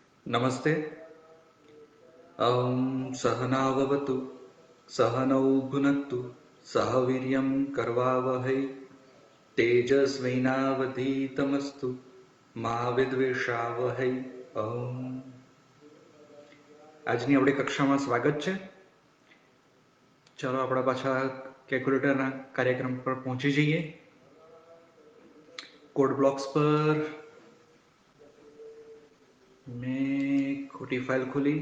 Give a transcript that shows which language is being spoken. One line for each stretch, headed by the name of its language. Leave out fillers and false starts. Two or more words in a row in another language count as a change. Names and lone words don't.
Sanskrit: नमस्ते। सहनाववतु सहनौ भुनक्तु सह वीर्यं करवावहै तेजस्विनावधीतमस्तु मा विद्वेषावहै।
Gujarati: આજની આપણી કક્ષામાં સ્વાગત છે। ચાલો આપણે પાછા કેલ્ક્યુલેટરના કાર્યક્રમ પર પહોંચી જઈએ। કોડ બ્લોક્સ પર મેં ખોટી ફાઇલ ખોલી।